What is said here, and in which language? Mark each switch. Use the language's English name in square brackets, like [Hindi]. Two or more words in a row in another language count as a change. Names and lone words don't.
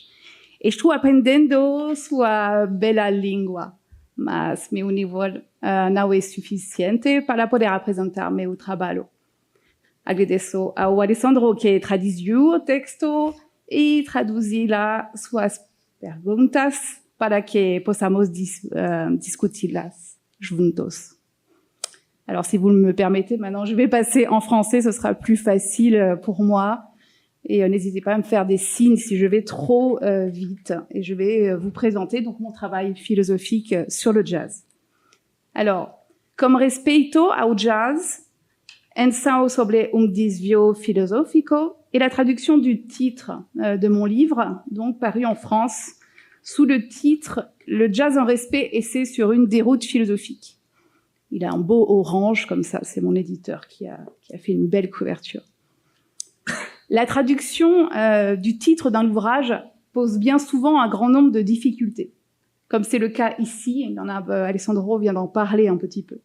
[Portuguese] Estou aprendendo sua bela língua, mas meu nível não é suficiente para poder apresentar meu trabalho. Agradeço ao Alessandro que traduziu o texto e traduziu suas perguntas para que possamos discuti-las juntos. [French] Alors, si vous me permettez, maintenant, je vais passer en français, ce sera plus facile pour moi. Et n'hésitez pas à me faire des signes si je vais trop vite. Et je vais vous présenter donc mon travail philosophique sur le jazz. [Portuguese] Alors, comme respeito ao jazz, ensino sobre desvio filosófico, [French] et la traduction du titre de mon livre, donc paru en France, sous le titre « Le jazz en respect, essai sur une déroute philosophique ». Il a un beau orange comme ça, c'est mon éditeur qui a fait une belle couverture. La traduction du titre d'un ouvrage pose bien souvent un grand nombre de difficultés, comme c'est le cas ici, Alessandro vient d'en parler un petit peu.